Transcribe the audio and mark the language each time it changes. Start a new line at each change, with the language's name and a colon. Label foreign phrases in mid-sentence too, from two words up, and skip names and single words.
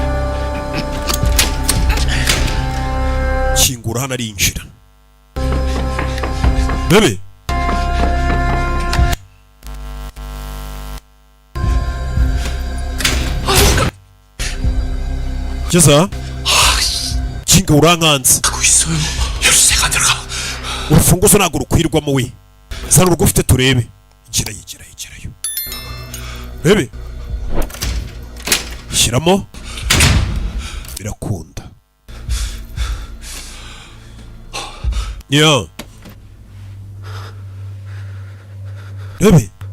Kinyarwanda: Kingura hano arinjira. Bebe Jeza kinga urankanze.
Korean: 하고 있어요. 열쇠가 안 들어가.
Kinyarwanda: Urufunguzo ntabwo rukwirwamo we. Zana urwo ufite turebe. Igirayo. Bebe shyiramo, birakunda. Bebe